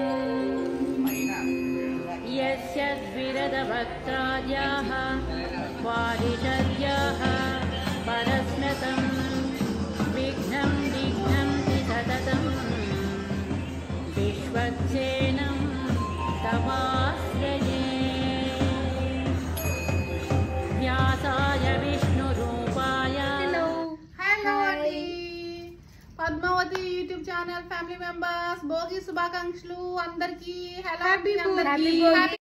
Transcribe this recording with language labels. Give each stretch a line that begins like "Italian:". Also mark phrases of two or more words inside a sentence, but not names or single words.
Sanskrit: यस्य द्विरदभक्ताद्याः वादिशद्याः परस्मतं विघ्नं विघ्नन्ति सततं विश्वक्सेनं तमाश्रये। व्यासाय विष्णुरूपाय।
Telugu: హలో అండి, పద్మావతి యూట్యూబ్ ఛానల్
English: family members
Telugu: భోగి శుభాకాంక్షలు అందరికీ. హ్యాపీ భోగి.